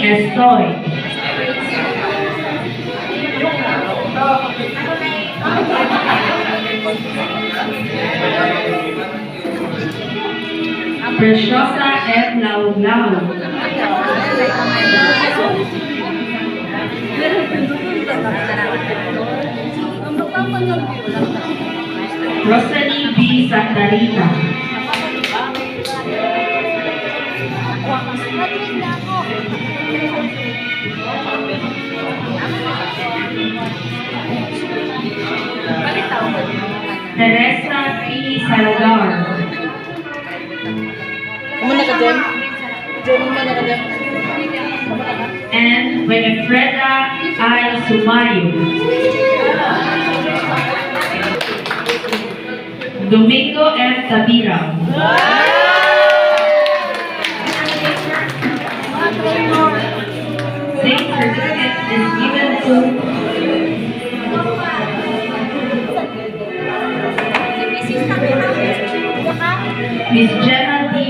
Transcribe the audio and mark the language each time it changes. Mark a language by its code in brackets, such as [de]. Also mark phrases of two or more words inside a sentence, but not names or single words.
[en] Estoy. Preciosa M. Lauglau. Rosalie B. Santarita. Teresa P. Salazar. [bik] Kumana ka dyan? Diyan, kumana ka dyan. [en] And Winifreda I. Sumayo. Domingo F. Tabira. Same certificate is given to Miss Jenna D.